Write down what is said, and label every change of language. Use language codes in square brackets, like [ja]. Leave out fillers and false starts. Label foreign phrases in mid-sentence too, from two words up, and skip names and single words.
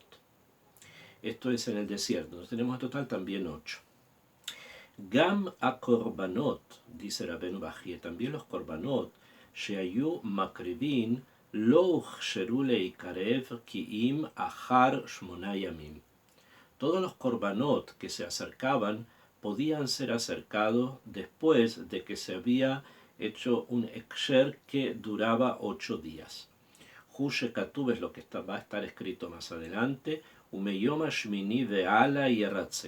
[es] Esto es en el desierto. Entonces tenemos en total también 8. [he] גם הקרבנות, [es] dice Rabbeinu Bajie, también los korbanot, [he] שהיו מקריבין לא הוכשרו ליקרב כי אם אחר שמונה ימים. [es] Todos los korbanot que se acercaban podían ser acercados después de que se había hecho un eksher que duraba 8 días. [he] הוא שכתוב [es] es lo que va a estar escrito más adelante, [he] ומיום השמיני והלאה ירצה.